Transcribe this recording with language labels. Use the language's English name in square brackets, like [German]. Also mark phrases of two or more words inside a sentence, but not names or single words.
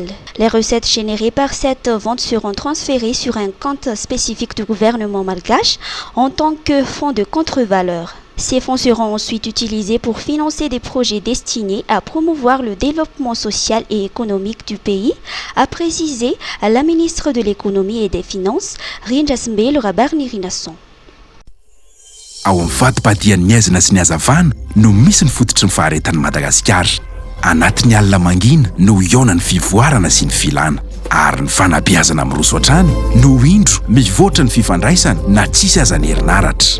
[French] Les recettes générées par cette vente seront transférées sur un compte spécifique du gouvernement malgache en tant que fonds de contre-valeur. Ces fonds seront ensuite utilisés pour financer des projets destinés à promouvoir le développement social et économique du pays, a précisé la ministre de l'économie et des finances, Rinjasmbel Rabarnirinasson. [Malagasy] Ao amin'ny fatipadian'ny aizina sy ny hazavana no misy ny fototry ny faharetan'ny Madagasikara. Anatin'ny alina mangina no iona ny fivoarana sy ny filana. Ary ny fanabeazana amin'ny roso hatrany no indro mivoatra ny fifandraisana na tsisy azany herinaratra.